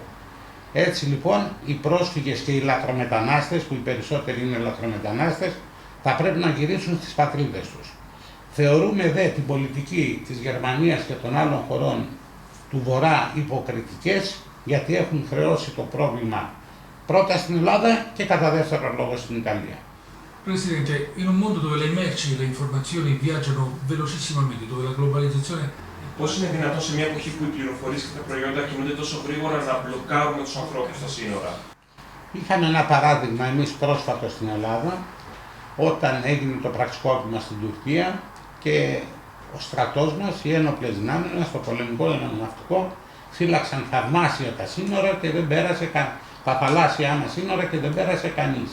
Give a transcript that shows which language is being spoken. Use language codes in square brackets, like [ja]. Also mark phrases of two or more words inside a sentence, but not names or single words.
[el] Έτσι λοιπόν οι πρόσφυγες και οι λαθρομετανάστες, που οι περισσότεροι είναι λαθρομετανάστες, θα πρέπει να γυρίσουν στις πατρίδες τους. Θεωρούμε δε την πολιτική της Γερμανίας και των άλλων χωρών του Βορρά υποκριτικές, γιατί έχουν χρεώσει το πρόβλημα πρώτα στην Ελλάδα και κατά δεύτερο λόγο στην Ιταλία. [it] Presidente, in un mondo dove le merci e le informazioni viaggiano velocissimamente, dove la globalizzazione... [el] Πώς είναι δυνατόν σε μια εποχή που οι πληροφορίες και τα προϊόντα κινούνται τόσο γρήγορα να μπλοκάρουμε τους ανθρώπους στα σύνορα? Είχαμε ένα παράδειγμα εμείς πρόσφατα στην Ελλάδα, όταν έγινε το πραξικόπημα στην Τουρκία και ο στρατός μας, οι ένοπλες δυνάμεις μας, το πολεμικό ναυτικό, φύλαξαν θαυμάσια τα σύνορα και δεν πέρασε τα θαλάσσια μας σύνορα και δεν πέρασε κανείς.